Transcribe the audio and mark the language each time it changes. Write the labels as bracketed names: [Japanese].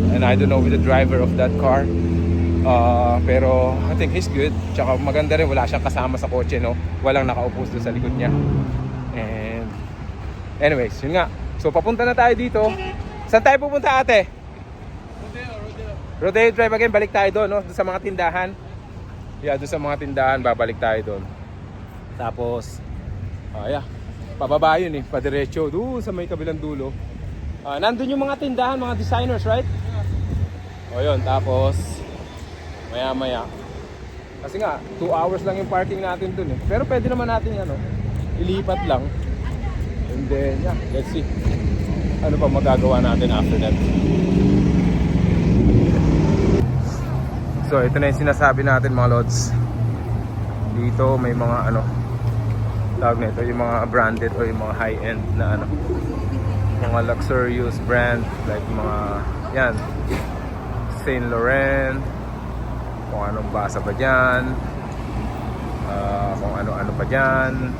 [English] And I don't know with the driver of that car. [Filipino] Pero [English] I think he's good. [Filipino] Tsaka maganda rin, wala siyang kasama sa kotse, no? Walang nakaupo doon sa likod niya. [English] And anyways, [Filipino] yun nga. So papunta na tayo dito. Saan tayo pupunta, ate? Rodeo Drive again, balik tayo doon, no? Doon sa mga tindahan. Yeah, doon sa mga tindahan, babalik tayo doon. Tapos, yeah, pababa yun eh, padiretso, doon sa may kabilang dulo. Nandun yung mga tindahan, mga designers, right? O yun, tapos, maya-maya. Kasi nga, 2 hours lang yung parking natin doon eh. Pero pwede naman natin ilipat lang. [English] And then, yeah, let's see. [Filipino] Ano pa magagawa natin after that. So ito na yung sinasabi natin, mga lods. Dito may mga tawag na ito, yung mga branded o yung mga high-end na mga luxurious brand, like mga yan, Saint Laurent, kung anong basa pa dyan, kung ano-ano pa dyan.